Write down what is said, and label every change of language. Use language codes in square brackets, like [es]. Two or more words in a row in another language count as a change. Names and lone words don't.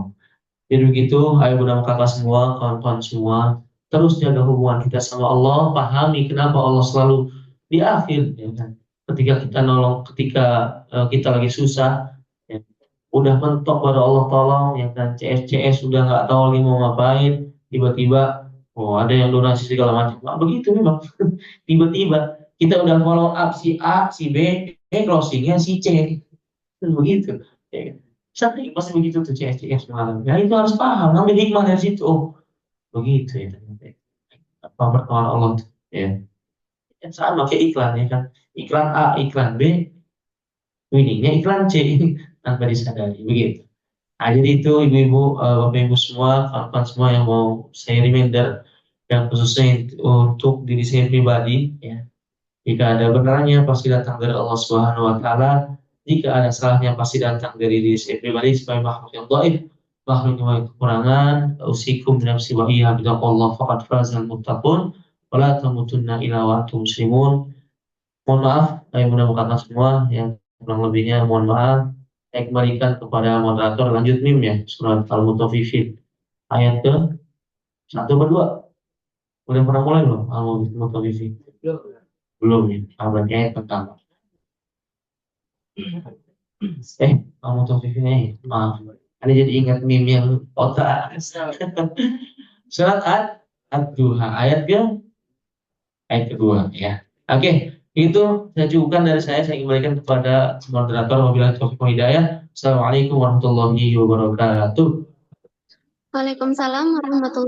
[id] Jadi begitu, ayo bunda kakak semua, kawan-kawan semua, terus jaga hubungan kita sama Allah, pahami kenapa Allah selalu di akhir, ya kan? Ketika kita nolong, ketika kita lagi susah, ya, udah mentok pada Allah tolong, ya kan? CS udah nggak tahu lagi mau ngapain, tiba-tiba, oh ada yang donasi segala macam, nah, begitu memang. Tiba-tiba kita udah [en] follow up [id] si A, si B, closingnya si C, begitu. Ya kan? Sering pasti begitu tuh CS malam. Ya itu harus paham, ambil hikmah dari situ. Oh, begitu ya ternyata. Apa pertolongan Allah tuh, ya. Ya, sama kayak iklan ya kan. Iklan A, iklan B, winningnya iklan C tanpa disadari. Begitu. Nah, jadi itu ibu-ibu, bapak ibu semua, kawan-kawan semua yang mau saya reminder, yang khususnya untuk diri saya pribadi, ya. Jika ada benarnya pasti datang dari Allah [ar] سبحانه وتعالى. [id] Jika ada salahnya pasti datang dari diri saya pribadi sebagai makhluk yang dhaif, makhluk yang kekurangan. [ar] أوصيكم بنفسي وإياي بتقوى الله فقد فاز المتقون ولا تموتن إلا وأنتم مسلمون. [id] Mohon maaf, saya mudah-mudahan semua yang kurang lebihnya mohon maaf. Saya kembalikan kepada moderator lanjut mim ya surat Al-Mutaffifin ayat ke satu berdua. Udah pernah mulai belum Al-Mutaffifin? Belum ya. Berarti ayat pertama. Kamu Taufiknya ya? Maaf. Ada jadi ingat meme yang otak. Surat Ad-Duha ayat ke ayat kedua ya. Oke, itu saya cukupkan dari saya kembalikan kepada moderator [ar] وبالله التوفيق والهداية. السلام عليكم ورحمة الله وبركاته. وعليكم السلام ورحمة الله